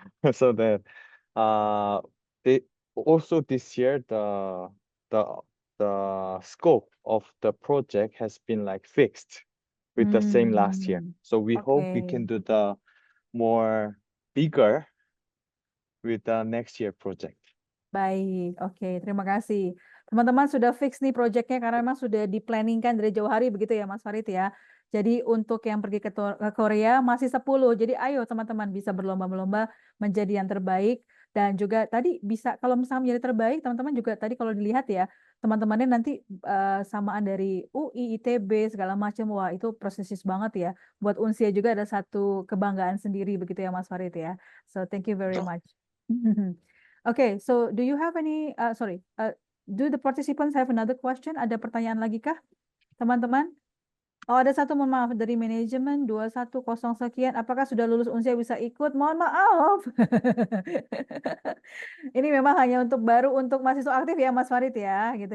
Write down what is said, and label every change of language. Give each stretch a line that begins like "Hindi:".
English: So that they also this year the scope of the project has been like fixed with the same last year. So we hope we can do the more bigger with the next year project.
Indonesian: Baik, oke, terima kasih. Teman-teman sudah fix nih proyeknya karena memang sudah di-planningkan dari jauh hari begitu ya Mas Farid ya. Jadi untuk yang pergi ke Korea masih 10. Jadi ayo teman-teman bisa berlomba-lomba menjadi yang terbaik. Dan juga tadi bisa kalau misalnya menjadi terbaik, teman-teman juga tadi kalau dilihat ya, teman-temannya nanti samaan dari UI, ITB, segala macam. Wah itu prestisius banget ya. Buat Unsia juga ada satu kebanggaan sendiri begitu ya Mas Farid ya.
English: So thank you very much. Okay, so do you have any, do the participants have another question?
Indonesian: Ada pertanyaan lagi kah, teman-teman? Oh, ada satu, mohon maaf, dari manajemen 210 sekian. Apakah sudah lulus Unsia bisa ikut? Mohon maaf. Ini memang hanya untuk baru untuk mahasiswa aktif ya, Mas Farid ya, gitu